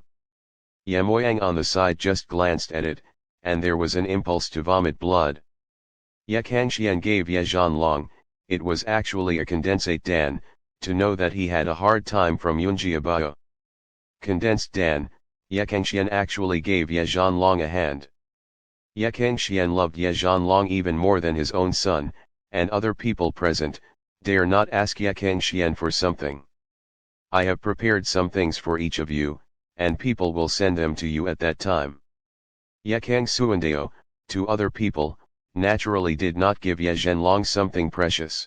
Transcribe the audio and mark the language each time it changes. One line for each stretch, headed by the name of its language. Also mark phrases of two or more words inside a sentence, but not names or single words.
English: Ye Moyang on the side just glanced at it, and there was an impulse to vomit blood. Ye Kangxian gave Ye Zhanlong, it was actually a condensate dan, to know that he had a hard time from Yunjiabao. Condensed dan, Ye Kangxian actually gave Ye Zhanlong a hand. Ye Kangxian loved Ye Zhanlong even more than his own son, and other people present dare not ask Ye Kangxian for something. I have prepared some things for each of you, and people will send them to you at that time. Ye Kangsuandeo, to other people, naturally did not give Ye Zhanlong something precious.